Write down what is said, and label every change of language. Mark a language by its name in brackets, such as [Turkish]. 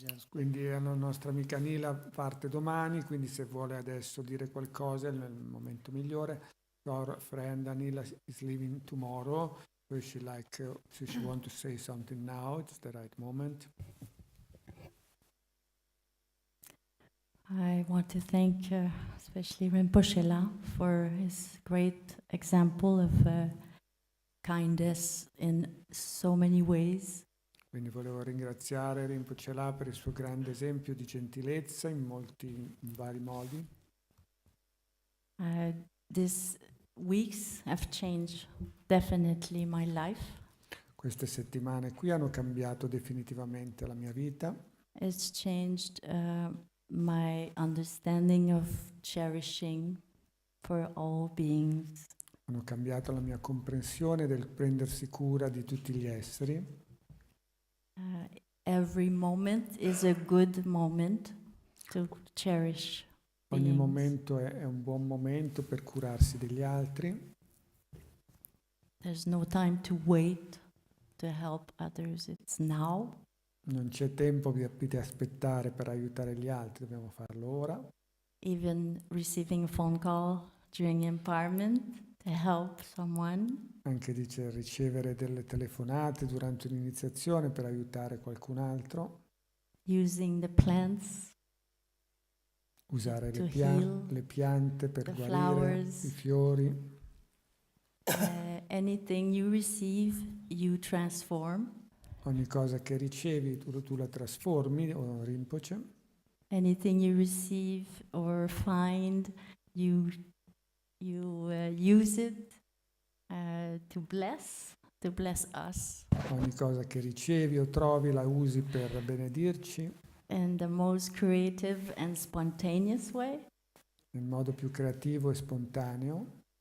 [Italian] Quindi la nostra amica Nila parte domani, quindi se vuole adesso dire qualcosa è il momento migliore. [English] Our friend Anila is leaving tomorrow, so she want to say something now, it's the right moment. I want to thank especially Rinpoche for his great example of kindness in so many ways. [Italian] Quindi volevo ringraziare Rinpoche per il suo grande esempio di gentilezza in vari modi. [English] These weeks have changed definitely my life. [Italian] Queste settimane qui hanno cambiato definitivamente la mia vita. [English] It's changed my understanding of cherishing for all beings. [Italian] Hanno cambiato la mia comprensione del prendersi cura di tutti gli esseri. [English] Every moment is a good moment to cherish. [Italian] Ogni momento è un buon momento per curarsi degli altri. [English] There's no time to wait to help others. It's now. [Italian] Non c'è tempo di aspettare per aiutare gli altri, dobbiamo farlo ora. [English] Even receiving a phone call during empowerment to help someone. [Italian] Anche dice ricevere delle telefonate durante un'iniziazione per aiutare qualcun altro. [English] Using the plants. [Italian] Usare [English] to [Italian] le piante per guarire, [English] flowers. [Italian] I fiori. [English] Anything you receive, you transform. [Italian] Ogni cosa che ricevi tu la trasformi, o Rinpoche. [English] Anything you receive or find, you use it to bless, to bless us [Italian] Ogni cosa che ricevi o trovi la usi per benedirci [English] in the most creative and spontaneous way. [Italian] nel modo più creativo e spontaneo.